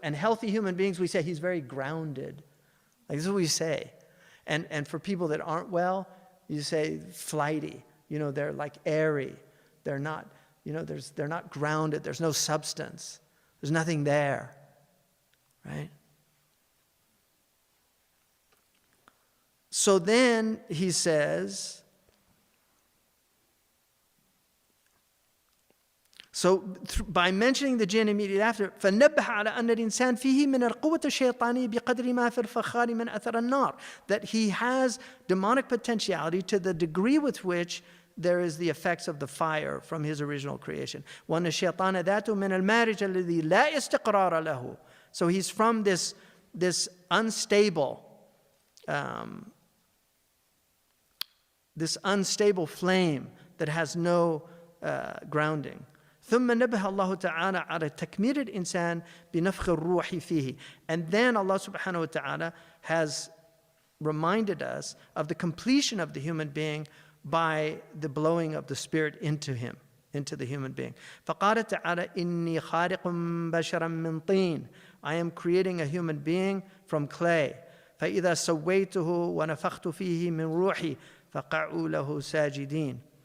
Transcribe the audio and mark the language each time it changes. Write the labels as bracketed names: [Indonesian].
[English] And healthy human beings, we say he's very grounded. Like this is what we say. And for people that aren't well, you say flighty. They're like airy. They're not, they're not grounded. There's no substance. There's nothing there, right? So then he says, by mentioning the jinn immediately after, [Arabic] فَنَبَّهَ عَلَى أَنَّ الْإِنسَانِ فِيهِ مِنَ الْقُوَّةِ الشَّيْطَانِيَّةِ بِقَدْرِ مَا فِي الْفَخَارِ مِنْ أَثَرِ النَّارِ. [English] That he has demonic potentiality to the degree with which there is the effects of the fire from his original creation. [Arabic] وَأَنَّ الشَّيْطَانَ ذَاتُ مِنَ الْمَارِجِ الَّذِي لَا اسْتِقْرَارَ لَهُ. [English] So he's from this unstable flame that has no grounding. [Arabic] ثم نبه الله تعالى على تكميل الإنسان بنفخ الروح فيه. [English] And then Allah subhanahu wa ta'ala has reminded us of the completion of the human being by the blowing of the spirit into him, into the human being. [Arabic] فقال تعالى إني خالق بشرا من طين. [English] I am creating a human being from clay. [Arabic] فإذا سويته ونفخت فيه من روحي فقعوا له ساجدين.